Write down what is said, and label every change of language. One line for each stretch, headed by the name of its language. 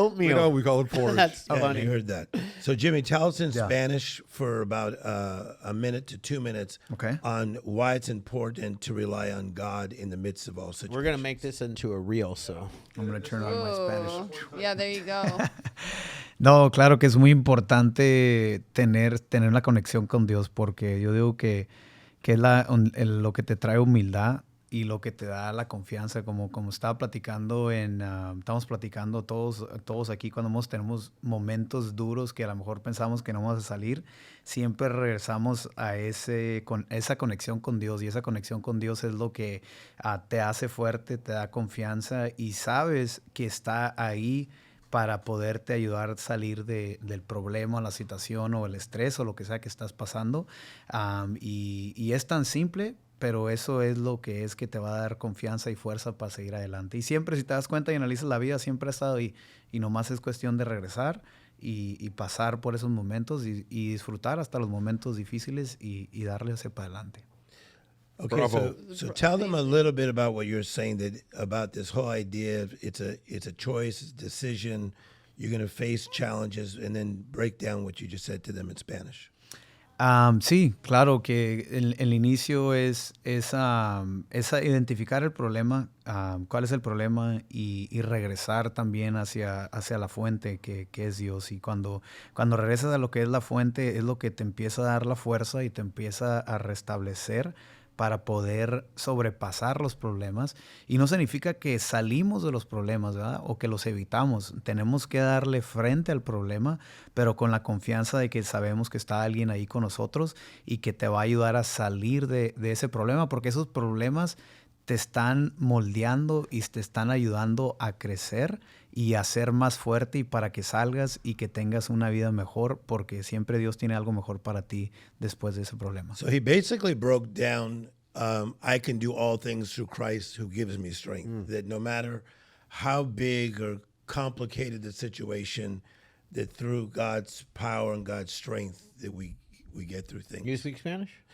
English: oatmeal. know, we call it porridge. That's Yeah, funny. you heard that. So, Jimmy, tell us in Yeah. Spanish for about a minute to 2 minutes Okay. on why it's important to rely on God in the midst of all situations. We're going to make this into a reel, so. I'm going to turn on my Spanish. Oh, yeah, there you go.
Spanish: No, claro que es muy importante tener la conexión con Dios, porque yo digo que es lo que te trae humildad y lo que te da la confianza, como estaba platicando estamos platicando todos aquí cuando tenemos momentos duros que a lo mejor pensamos que no vamos a salir, siempre regresamos a esa conexión con Dios, y esa conexión con Dios es lo que te hace fuerte, te da confianza y sabes que está ahí para poderte ayudar a salir del problema, la situación o el estrés o lo que sea que estás pasando. Y es tan simple, pero eso es lo que te va a dar confianza y fuerza para seguir adelante. Y siempre, si te das cuenta y analizas la vida, siempre ha estado ahí. Y nomás es cuestión de regresar y pasar por esos momentos y disfrutar hasta los momentos difíciles y darle hacia para adelante.
English: Okay, Bravo. so tell them a little bit about what you're saying, that about this whole idea of it's a choice, it's a decision. You're going to face challenges, and then break down what you just said to them in Spanish.
Spanish: Sí, claro que el inicio es identificar el problema, cuál es el problema y regresar también hacia la fuente que es Dios. Y cuando regresas a lo que es la fuente, es lo que te empieza a dar la fuerza y te empieza a restablecer para poder sobrepasar los problemas. Y no significa que salimos de los problemas, ¿verdad? O que los evitamos. Tenemos que darle frente al problema, pero con la confianza de que sabemos que está alguien ahí con nosotros y que te va a ayudar a salir de ese problema, porque esos problemas te están moldeando y te están ayudando a crecer y a ser más fuerte, y para que salgas y que tengas una vida mejor, porque siempre Dios tiene algo mejor para ti después de ese problema.
English: So he basically broke down, I can do all things through Christ who gives me strength. That no matter how big or complicated the situation, that through God's power and God's strength that we get through things. You speak Spanish?